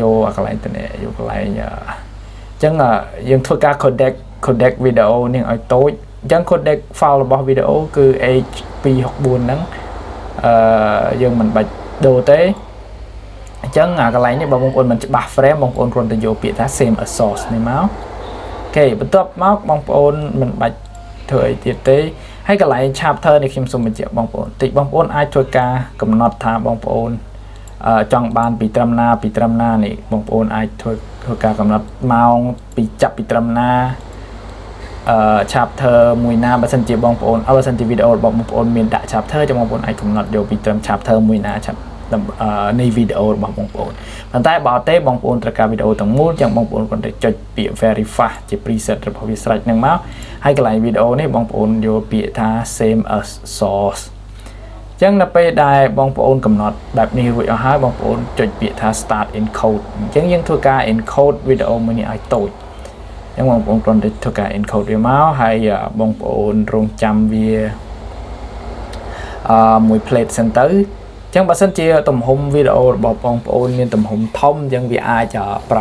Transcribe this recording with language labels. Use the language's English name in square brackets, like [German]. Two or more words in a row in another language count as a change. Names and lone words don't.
[Khmer] យកកន្លែងទៅនេះយកកន្លែងអញ្ចឹងយើងធ្វើការ codec វីដេអូនេះឲ្យតូចអញ្ចឹង [English] codec file [Khmer] របស់វីដេអូគឺ H264 ហ្នឹងយើងមិនបាច់ដូរទេអញ្ចឹងកន្លែងនេះបើបងប្អូនមិនច្បាស់ frame បងប្អូនគ្រាន់តែយកពាក្យថា [English] same as source [Khmer] នេះមកអូខេបន្ទាប់ មកបងប្អូនមិនបាច់ធ្វើអីទៀតទេហើយកន្លែង chapter នេះខ្ញុំសូមបញ្ជាក់បងប្អូនតិចបងប្អូនអាចធ្វើការកំណត់ថាបងប្អូនចង់បានពីត្រឹមណានេះបងប្អូនអាចធ្វើការកំណ ត់ម៉ោងពីចាប់ពីត្រឹមណាchapter មួយណាបើសិនជាបងប្អូនបើសិនជាវីដេអូរបស់បងប្អូនមានដាក់ chapter ចាំបងប្អូនអាចកំណត់យកពីត្រឹម chapter មួយណានៃវីដេអូរបស់បងប្អូនប៉ុន្តែបើអត់ទេបងប្អូនត្រូវការវីដេអូទាំងមូលចឹងបងប្អូនគ្រាន់តែចុចពាក្យ [English] very fast [Khmer] ជា preset របស់វាស្រេចហ្នឹងមកហើយកន្លែងវីដេអូនេះបងប្អូនយកពាក្យថា [English] same as source [Khmer] ចឹងនៅពេលដែលបងប្អូនកំណត់បែបនេះរួចអស់ហើយបងប្អូនចុចពាក្យថា [English] start encode [Khmer] អញ្ចឹងយើងធ្វើការ encode វីដេអូមួយនេះឲ្យតូចអញ្ចឹងបងប្អូនគ្រាន់តែធ្វើការ encode វាមកហើយបងប្អូនរងចាំវា មួយ plate សិនទៅអញ្ចឹងបើសិនជាទំហំវីដេអូរបស់បងប្អូនមានទំហំធំអញ្ចឹងវាអាចប្រើ